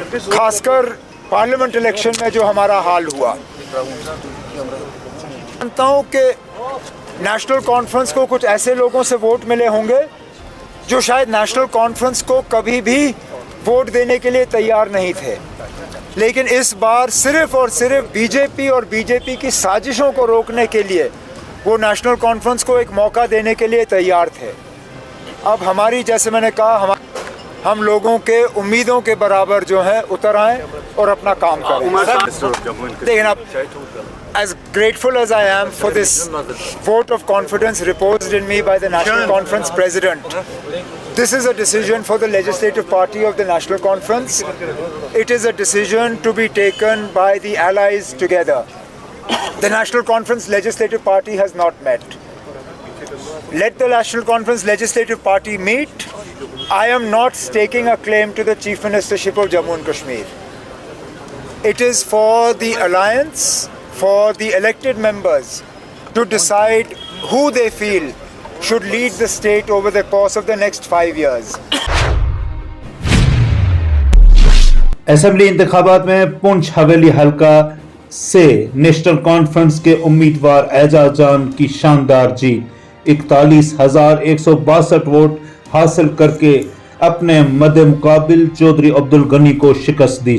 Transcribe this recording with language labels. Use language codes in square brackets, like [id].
[hi] खासकर parliament election में जो हमारा हाल हुआ, मानता हूँ कि नेशनल कॉन्फ्रेंस को कुछ ऐसे लोगों से वोट मिले होंगे जो शायद नेशनल कॉन्फ्रेंस को कभी भी वोट देने के लिए तैयार नहीं थे, लेकिन इस बार सिर्फ और सिर्फ बीजेपी और बीजेपी की साजिशों को रोकने के लिए वो नेशनल कॉन्फ्रेंस को एक मौका देने के लिए तैयार थे। अब हमारी, जैसे मैंने कहा, हम लोगों के उम्मीदों के बराबर जो है उतर आएँ और अपना काम करें। लेकिन अब [en] as grateful as I am for this vote of confidence reposed in me by the National Conference President, this is a decision for the legislative party of the National Conference. It is a decision to be taken by the allies together. The National Conference Legislative Party has not met. Let the National Conference Legislative Party meet. I am not staking a claim to the Chief Ministership of Jammu and Kashmir. It is for the alliance, for the elected members to decide who they feel should lead the state over the course of the next 5 years. [hi] Assembly इंतखाबात में पुंछ हवेली हलका से national conference के उम्मीदवार एजाज जान की शानदार जीत। 41,162 vote हासिल करके अपने मद्दे मुकाबिल चौधरी अब्दुल गनी को शिकस्त दी।